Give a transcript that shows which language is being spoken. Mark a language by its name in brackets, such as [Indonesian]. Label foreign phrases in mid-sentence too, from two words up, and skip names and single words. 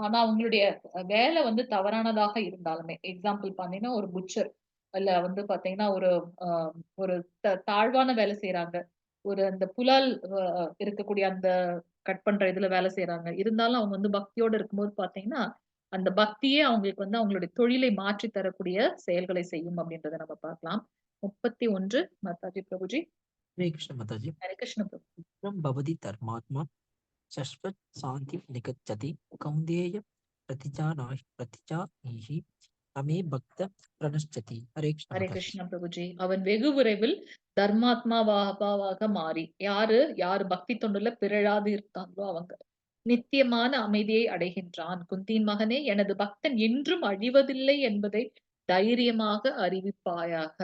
[Tamil] ஆனா அவங்களுடைய வேலை வந்து தவறானதாக இருந்தாலுமே, எக்ஸாம்பிள் பாத்தீங்கன்னா ஒரு புச்சர் இல்ல வந்து பாத்தீங்கன்னா ஒரு ஒரு தாழ்வான வேலை செய்யறாங்க. ஒரு அந்த புலால் இருக்கக்கூடிய அந்த கட் பண்ற இதுல வேலை செய்யறாங்க. இருந்தாலும் அவங்க வந்து பக்தியோட இருக்கும்போது பாத்தீங்கன்னா, அந்த பக்தியே அவங்களுக்கு வந்து அவங்களுடைய தொழிலை மாற்றி தரக்கூடிய செயல்களை செய்யும் அப்படின்றத நம்ம பார்க்கலாம். 31 மாதாஜி பிரபுஜி. [Hindi] हरे कृष्ण माताजी। [Tamil] ஹரே கிருஷ்ண பிரபு. [Sanskrit] विक्रम भवति धर्मात्मा शश्वत शांति निगच्छति कौन्तेय प्रतिजानीहि अमे भक्त प्रणश्यति। [Hindi] हरे कृष्ण [Tamil] ஹரே [Hindi] माताजी। [Tamil] கிருஷ்ண பிரபுஜி. அவன் வெகு விரைவில் தர்மாத்மாவாக மாறி, யாரு பக்தி தொண்டுல பிறழாது இருக்காங்களோ அவங்க நித்தியமான அமைதியை அடைகின்றான். குந்தியின் மகனே, எனது பக்தன் என்றும் அழிவதில்லை என்பதை தைரியமாக அறிவிப்பாயாக.